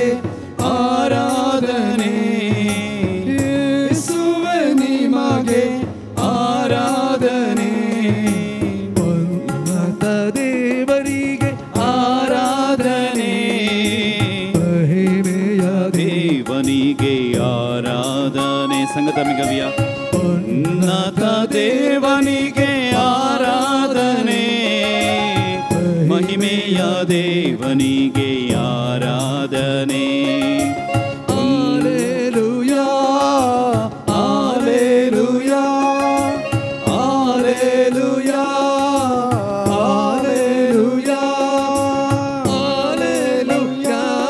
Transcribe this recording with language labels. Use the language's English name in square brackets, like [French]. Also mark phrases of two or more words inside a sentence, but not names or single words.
[Kannada] आराधने, ಯೇಸುವೆ ನಿಮಗೆ आराधने. ಉನ್ನತ ದೇವರಿಗೆ आराधने, महिमेय ದೇವನಿಗೆ ಆರಾಧನೆ. ಸಂಗತಮಿ ಕವಿಯ ಉನ್ನತ ದೇವನಿಗೆ ಆರಾಧನೆ, ಮಹಿಮೆಯ ದೇವನಿಗೆ ಆರಾಧನೆ. [Latin] Alleluia, Alleluia, Alleluia, Alleluia, Alleluia,